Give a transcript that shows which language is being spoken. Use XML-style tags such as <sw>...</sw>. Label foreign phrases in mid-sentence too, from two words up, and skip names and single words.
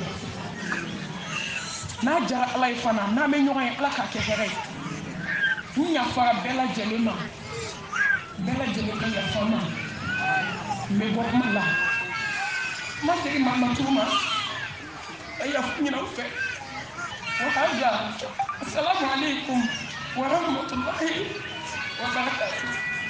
<bm>n'a jara ala ye fana n'an bɛ ɲɔgɔn ye ala k'a kɛ hɛrɛ ye n yafara bɛɛ lajɛlen ma bɛɛ lajɛlen ka yafa ma n bɛ bɔ kuma la n ma segin malimatu ma a yafa ɲini aw fɛ wa hada</bm> <ar>السلام عليكم ورحمة الله وبركاته</ar>